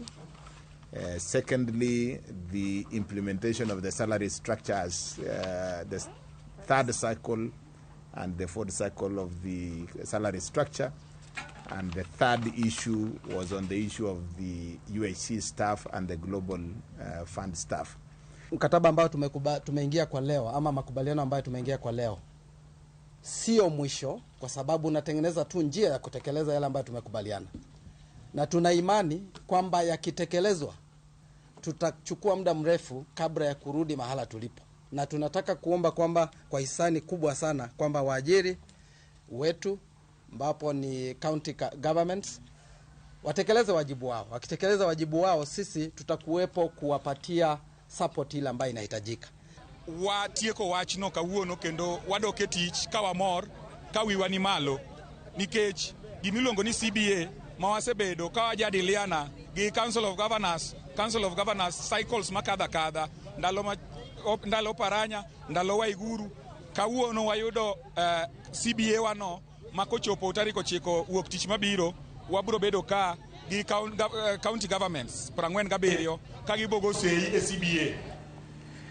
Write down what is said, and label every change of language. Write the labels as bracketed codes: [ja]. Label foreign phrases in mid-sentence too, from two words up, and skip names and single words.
[en] Secondly, the implementation of the salary structures, the third cycle and the fourth cycle of the salary structure. And the third issue was on the issue of the UHC staff and the Global Fund staff. [sw] Mkataba ambao tumeingia kwa leo ama makubaliano ambayo tumeingia kwa leo sio mwisho, kwa sababu unatengeneza tu njia ya kutekeleza yale ambayo tumekubaliana. Na tuna imani kwamba yakitekelezwa tutachukua muda mrefu kabla ya kurudi mahala tulipo. Na tunataka kuomba kwamba kwa hisani kubwa sana kwamba waajiri wetu ambapo ni county governments watekeleze wajibu wao. Wakitekeleza wajibu wao, sisi tutakuwepo kuwapatia support ile ambayo inahitajika. [luo] Watieko wachno kawuono kendo wadoke tich ka wamor ka wiwa ni malo nikech gimiluongo ni CBA ma wasebedo ka wajadiliana gi Council of Governors cycles makadha ndalo paranya ndalo waiguru kawuono wayudo CBA wano makochopo tarik 9 wuok tich mabiro wabiro bedo ka gi [en] county governments [luo] 47 ka gibogo sei e CBA.